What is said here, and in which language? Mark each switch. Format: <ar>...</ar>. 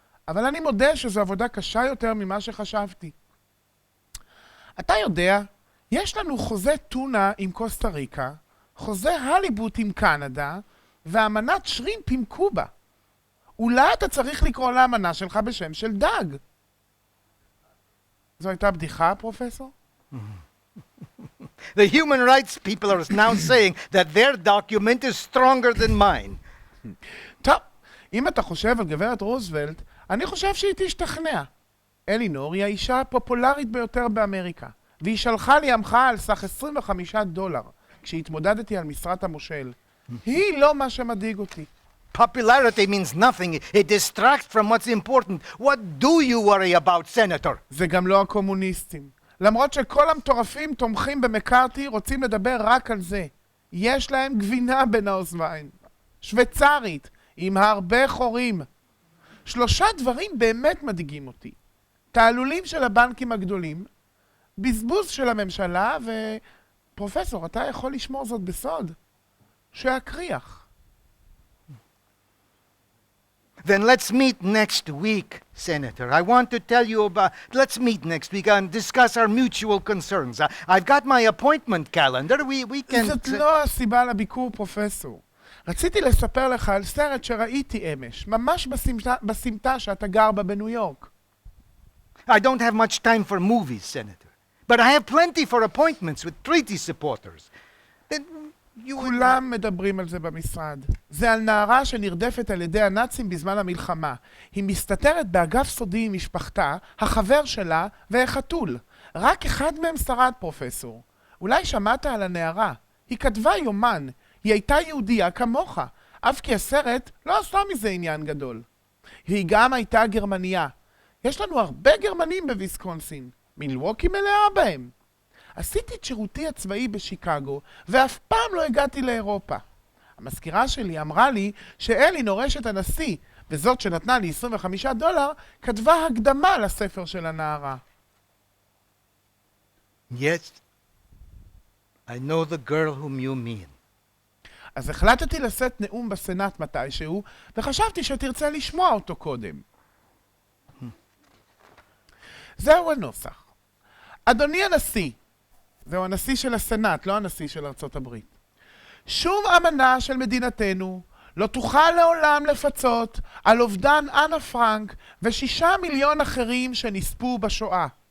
<he>אבל אני מודה שזו עבודה קשה יותר ממה שחשבתי. אתה יודע, יש לנו חוזה טונה עם קוסטה ריקה, חוזה הליבוט עם קנדה, ואמנת שרימפ עם קובה. אולי אתה צריך לקרוא לאמנה שלך בשם של דג. זו הייתה בדיחה, פרופסור?</he> <en>The human rights people are now saying that their document is stronger than mine.</en> <he>טוב, אם אתה חושב על גברת רוזוולט, אני חושב שהיא תשתכנע. אלינור היא האישה הפופולרית ביותר באמריקה, והיא שלחה לי המחאה על סך $25 כשהתמודדתי על משרת המושל. היא לא מה שמדאיג אותי.</he> <en>Popularity means nothing. It distracts from what's important. What do you worry about, Senator?</en> <he>זה גם לא הקומוניסטים. למרות שכל המטורפים תומכים במקארתי רוצים לדבר רק על זה. יש להם גבינה בין האוזניים. שוויצרית, עם הרבה חורים. 3 דברים באמת מדאיגים אותי. תעלולים של הבנקים הגדולים, בזבוז של הממשלה, פרופסור, אתה יכול לשמור זאת בסוד? שאקריח.</he> <en>Then let's meet next week, Senator. I want to tell you about... Let's meet next week and discuss our mutual concerns. I've got my appointment calendar. We can...</en> <he>זאת לא הסיבה לביקור, פרופסור. רציתי לספר לך על סרט שראיתי אמש, ממש בסמטה שאתה גר בה בניו יורק.</he> <en>I don't have much time for movies, Senator. But I have plenty for appointments with treaty supporters. Then you...</en> <he>כולם מדברים על זה במשרד. זה על נערה שנרדפת על ידי הנאצים בזמן המלחמה. היא מסתתרת באגף סודי עם משפחתה, החבר שלה והחתול. רק אחד מהם שרד, פרופסור. אולי שמעת על הנערה. היא כתבה יומן. היא הייתה יהודייה כמוך. אף כי הסרט לא עשה מזה עניין גדול. היא גם הייתה גרמניה. יש לנו הרבה גרמנים בוויסקונסין. מילווקי מלאה בהם. עשיתי את שירותי הצבאי בשיקגו, ואף פעם לא הגעתי לאירופה. המזכירה שלי אמרה לי שאלינור אשת הנשיא, וזאת שנתנה לי $25, כתבה הקדמה לספר של הנערה.</he> <en>Yes, I know the girl whom you mean.</en> <he>אז החלטתי לשאת נאום בסנאט מתישהו, וחשבתי שתרצה לשמוע אותו קודם. זהו הנוסח. אדוני הנשיא, זהו הנשיא של הסנאט, לא הנשיא של ארצות הברית. שום אמנה של מדינתנו לא תוכל לעולם לפצות על אובדן אנה פרנק ו6 מיליון אחרים שנספו בשואה.</he>